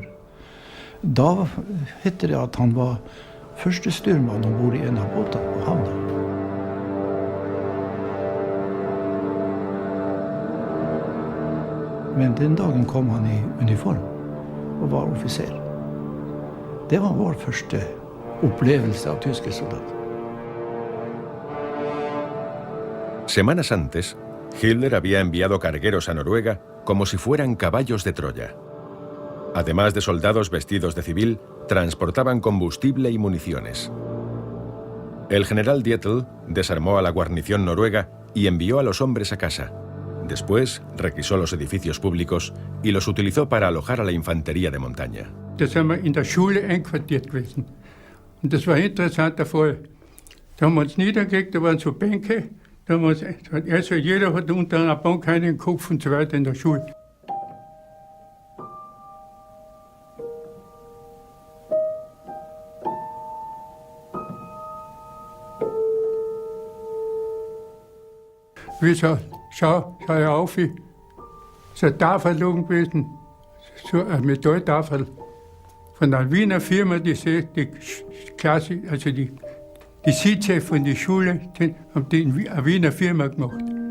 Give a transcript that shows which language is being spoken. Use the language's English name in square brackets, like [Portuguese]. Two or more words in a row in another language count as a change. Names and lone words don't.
[Norwegian] Da heter det at han var første styrmann ombord i en av båtene på havna. Men den dagen kom han i uniform og var offiser. Det var vår første opplevelse av tyske soldater. [Spanish] Semanas antes, Hitler había enviado cargueros a Noruega como si fueran caballos de Troya. Además de soldados vestidos de civil, transportaban combustible y municiones. El general Dietl desarmó a la guarnición noruega y envió a los hombres a casa. Después requisó los edificios públicos y los utilizó para alojar a la infantería de montaña. [German] Da sind wir in der Schule einquartiert gewesen. Und das war ein interessanter Fall. Da haben wir uns niedergelegt, da waren so Bänke. Da haben wir uns, also jeder hat unter einer Bank einen Kopf und so weiter in der Schule. Wir schau auf, so eine Tafel oben gewesen, so eine Metalltafel von einer Wiener Firma, die Klasse, also die Sitze von der Schule, haben die eine Wiener Firma gemacht.